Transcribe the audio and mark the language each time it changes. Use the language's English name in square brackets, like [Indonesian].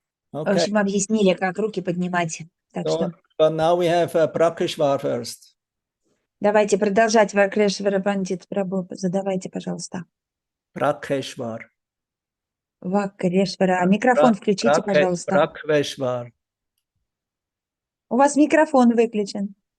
[Russian] В общем, объяснили, как руки поднимать. Так что... [English] But now we have Prakeshwar first. [Russian] Давайте продолжать. Вакрешвара Пандит Прабhu, задавайте, пожалуйста. [English] Prakeshwar. [Russian] Вакрешвара. Микрофон включите, пожалуйста. [English] Prakeshwar. [Russian] У вас микрофон выключен.